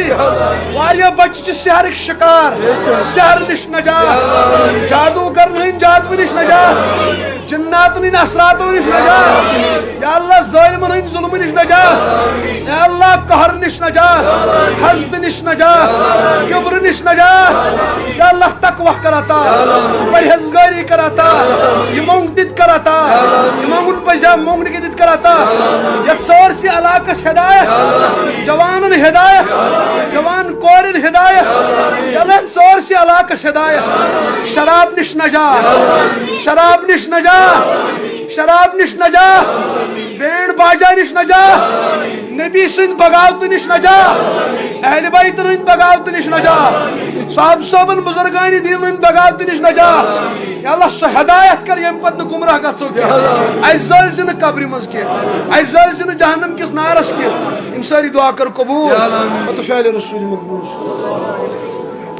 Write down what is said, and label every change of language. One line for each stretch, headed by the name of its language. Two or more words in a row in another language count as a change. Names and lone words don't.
Kashmiri: واریاہ بچہ چھ سحرک شکار، سحر نش نجات، جادوگر ہند جادو نش نجات، جنات نش اثراتو نش نجات. یا اللہ ظالمن ہند ظلم نش نجات، یا اللہ قہر نش نجات، حسد نش نجات، کبر نش نجات. یا اللہ تقوی کر عطا، پرہیزگاری کر عطا، یہ مونگ دت کر عطا، یہ مونگن پجا مونگ کے دت کر عطا. یہ سارسی علاقس ہدایت، جوانن ہدایت، جوان کورن ہدایت. یا اللہ سارسی علاقس ہدایت، شراب نش نجات، شراب نش نجات، شراب نش نجات، بینڈ باجا نش نجات، نبی سند بغاوت نش نجات، اہل بیت ہند بغاوت نش نجات، صاحب صاحبن بزرگان دین ہند بغاوت نش نجات. یا اللہ سہ ہدایت کر یم پتہ گمراہ گژھو کی، اس زلزن قبر مز کی، اس زلزن جہنم کس نارس کی. ان ساری دعا کر قبول. تو فعل رسول مقبول.